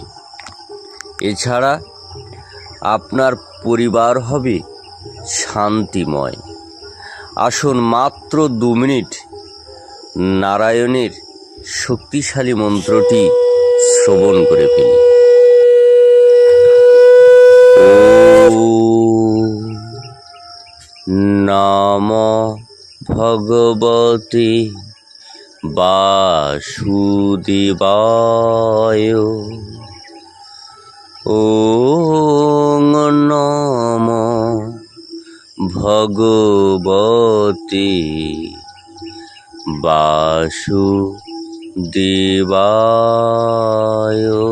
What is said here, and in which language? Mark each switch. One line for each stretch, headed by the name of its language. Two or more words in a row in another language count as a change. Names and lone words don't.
Bangla: এছাড়া আপনার পরিবার হবে শান্তিময়। আসুন মাত্র 2 মিনিট নারায়ণের শক্তিশালী মন্ত্রটি শ্রবণ করে ফেলি।
Sanskrit: ওম নমো ভগবতে বাসুদেবায়। ওম নমো ভগবতে বাসুদেবায়।